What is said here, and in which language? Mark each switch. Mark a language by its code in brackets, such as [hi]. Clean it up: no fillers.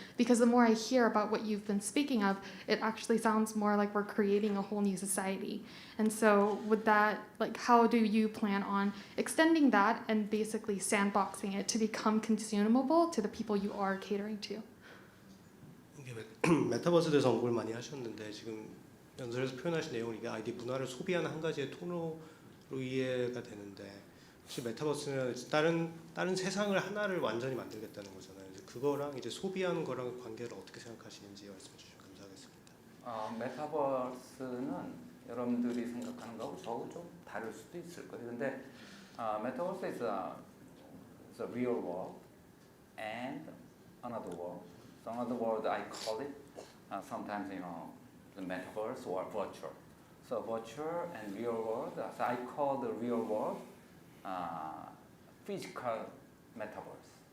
[en] Because the more I hear about what you've been speaking of, it actually sounds more like we're creating a whole new society. And so with that, like, how do you plan on extending that and basically sandboxing it to become consumable to the people you are catering to? [ko] 이게 메타버스에 대해서 언급을 많이 하셨는데 지금 연설에서 표현하신 내용은 이게 아이디 문화를 소비하는 한 가지의 통로로 이해가 되는데, 혹시 메타버스는 다른 세상을 하나를 완전히 만들겠다는 거잖아요. 그거랑 이제 소비하는 거랑 관계를 어떻게 생각하시는지 말씀해 주시면 감사하겠습니다. 메타버스는 여러분들이 생각하는 거하고 저하고 좀 다를 수도 있을 거예요. 근데 메타버스 [en] is a real world and another world. So another world I call it sometimes the metaverse or virtual. So virtual and real world. So I call the real world physical metaverse.